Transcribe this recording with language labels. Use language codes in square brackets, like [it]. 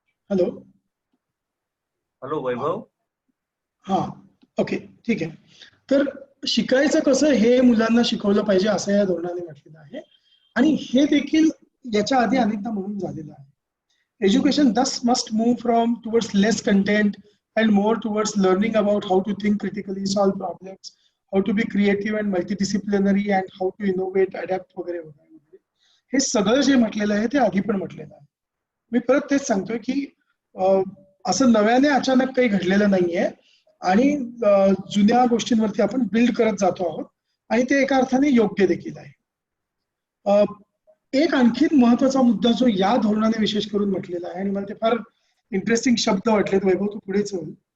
[mr] Hello hello वैभव. हा okay ठीक आहे. तर शिकायचं कसं हे मुलांना शिकवलं पाहिजे असं या धोरणाने म्हटलेलं आहे आणि हे देखील याच्या आधी अनेकदा म्हणून झालेलं आहे. [en] education thus must move from towards less content and more towards learning about how to think critically, solve problems, how to be creative and multidisciplinary and how to innovate, adapt [mr] वगैरे वगैरे. हे सगळं जे म्हटलेलं आहे ते आधी पण म्हटलेलं आहे. मी परत तेच सांगतोय की असं नव्याने अचानक काही घडलेलं नाहीये आणि जुन्या गोष्टींवरती आपण बिल्ड करत जातो आहोत आणि ते एका अर्थाने योग्य देखील आहे. एक आणखीन महत्वाचा मुद्दा जो या धोरणाने विशेष करून म्हटलेला आहे आणि मला ते फार इंटरेस्टिंग शब्द वाटलेत. वैभव तू पुढे चल.